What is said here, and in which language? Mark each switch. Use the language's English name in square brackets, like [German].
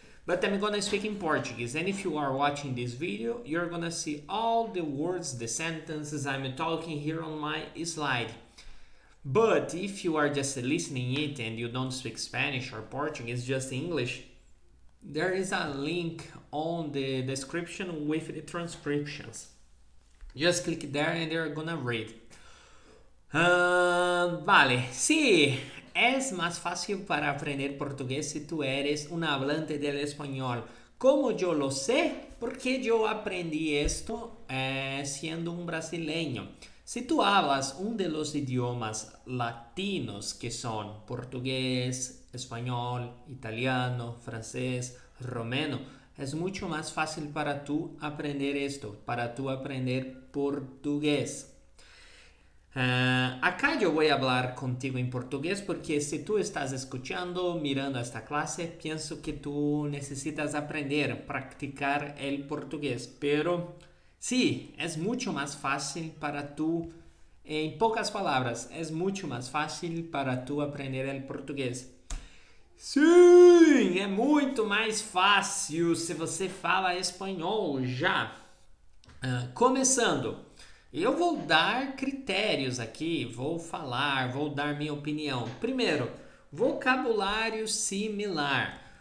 [English] But I'm gonna speak in Portuguese, and if you are watching this video, you're gonna see all the words, the sentences I'm talking here on my slide. But if you are just listening it and you don't speak Spanish or Portuguese, just English, there is a link on the description with the transcriptions. Just click there and they're gonna read. [Spanish] Vale, sí, es más fácil para aprender portugués si tú eres un hablante del español. ¿Cómo yo lo sé? Porque yo aprendí esto siendo un brasileño. Si tú hablas un de los idiomas latinos que son portugués, español, italiano, francés, romeno, es mucho más fácil para tú aprender esto, para tú aprender portugués. Acá yo voy a hablar contigo en portugués porque si tú estás escuchando, mirando esta clase, pienso que tú necesitas aprender, practicar el portugués. Pero sí, es mucho más fácil para tú, en pocas palabras, es mucho más fácil para tú aprender el português. [Portuguese] Sim, é muito mais fácil se você fala espanhol já. Começando. Eu vou dar critérios aqui, vou dar minha opinião. Primeiro, vocabulário similar.